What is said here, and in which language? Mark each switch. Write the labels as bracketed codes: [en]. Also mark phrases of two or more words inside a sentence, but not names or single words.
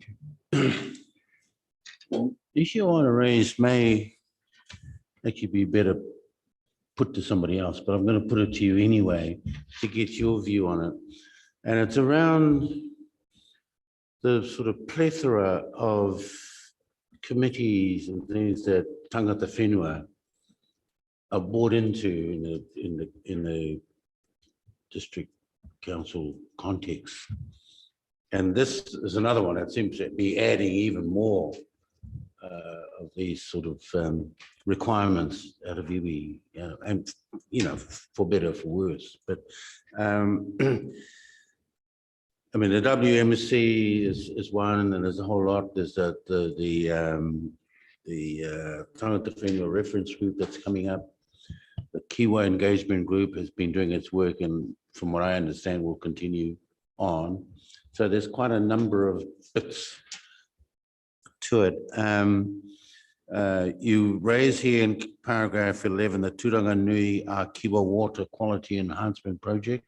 [en] The issue I want to raise may actually be better put to somebody else, but I'm going to put it to you anyway to get your view on it. And it's around the sort of plethora of committees and things that [mi] tangata whenua [en] are bought into in the district council context. And this is another one that seems to be adding even more of these sort of requirements out of iwi, and for better or for worse. But I mean, the WMC is one, and then there's a whole lot. There's the [mi] tangata whenua [en] reference group that's coming up. The Kiwa engagement group has been doing its work, and from what I understand, will continue on. So there's quite a number of bits to it. You raise here in paragraph 11 the Turanganui Kiwa Water Quality Enhancement Project.